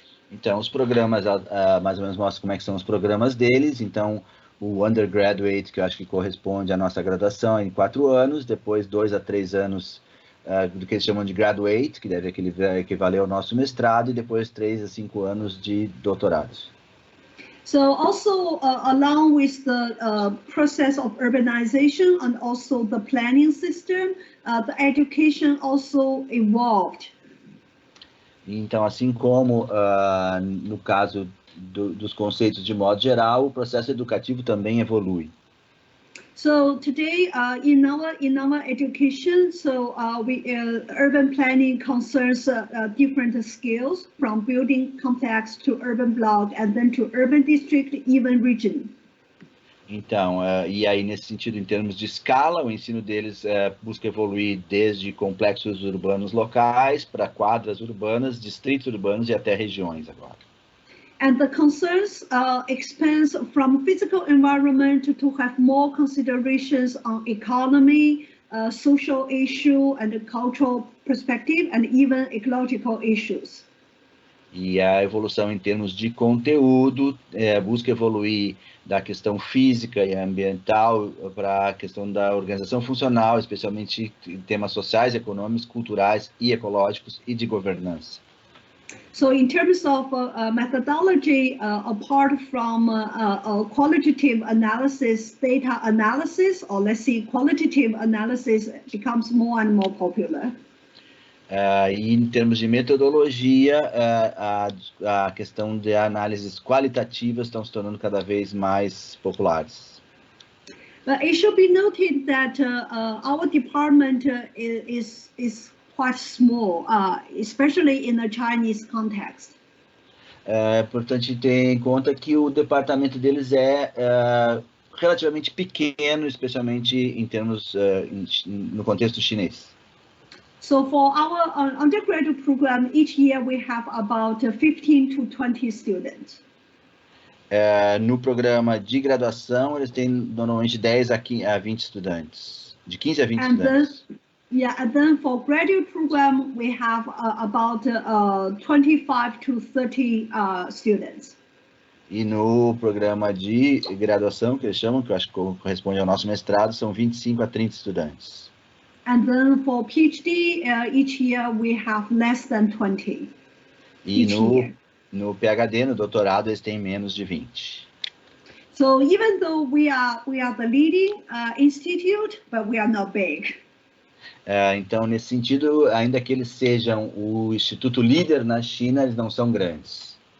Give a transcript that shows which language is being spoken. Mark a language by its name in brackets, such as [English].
[Portuguese] Então, os programas, mais ou menos mostram como é que são os programas deles. Então, o undergraduate, que eu acho que corresponde à nossa graduação, é em 4 anos, depois 2 a 3 anos do que eles chamam de graduate, que deve equivaler ao nosso mestrado, e depois 3 a 5 anos de doutorado. [English] So also along with the process of urbanization and also the planning system, the education also evolved. [Portuguese] Então, assim como no caso dos conceitos de modo geral, o processo educativo também evolui. [English] So today, in our education, urban planning concerns different skills, from building complex to urban block, and then to urban district, even region. [Portuguese] Então, e aí nesse sentido, em termos de escala, o ensino deles busca evoluir desde complexos urbanos locais para quadras urbanas, distritos urbanos e até regiões agora. [English] And the concerns expands from physical environment to have more considerations on economy, social issue, and cultural perspective, and even ecological issues. [Portuguese] E a evolução em termos de conteúdo busca evoluir da questão física e ambiental para a questão da organização funcional, especialmente em temas sociais, econômicos, culturais e ecológicos e de governança. [English] So in terms of methodology, apart from qualitative analysis, data analysis, or let's say qualitative analysis becomes more and more popular. [Portuguese] E em termos de metodologia, a questão de análises qualitativas estão se tornando cada vez mais populares. [English] But it should be noted that our department is quite small, especially in the Chinese context. [Portuguese] É importante ter em conta que o departamento deles é relativamente pequeno, especialmente em termos no contexto chinês. [English] So for our undergraduate program, each year we have about 15 to 20 students. [Portuguese] No programa de graduação, eles têm normalmente 10 a 20 estudantes, de 15 a 20 estudantes. [English] And then for graduate program, we have about 25 to 30 students. [Portuguese] E no programa de graduação, que eles chamam, que eu acho que corresponde ao nosso mestrado, são 25 a 30 estudantes. [English] And then for PhD, each year we have less than 20. [Portuguese] E no PhD, no doutorado, eles têm menos de 20. [English] So even though we are the leading institute, but we are not big. [Portuguese] Então, nesse sentido, ainda que eles sejam o instituto líder na China, eles não são grandes.